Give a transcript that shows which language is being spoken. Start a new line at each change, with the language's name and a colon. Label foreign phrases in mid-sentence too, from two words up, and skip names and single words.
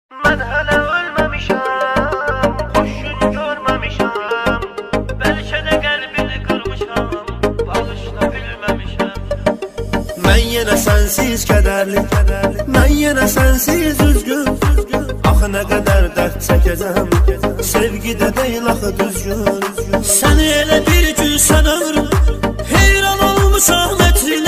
Turkish: Ben hele ölmemişim, hoşunu görmemişim. Belki de kalbini kırmışam, bağışla bilmemişim.
Azerbaijani: Mən yenə sənsiz kədərli, mən yenə sənsiz üzgün. Axı nə qədər dərd çəkəcəm, sevgidə deyil axı düzgün. Səni elə bir gün sən ömrüm, heyran olmuşam ətrinə.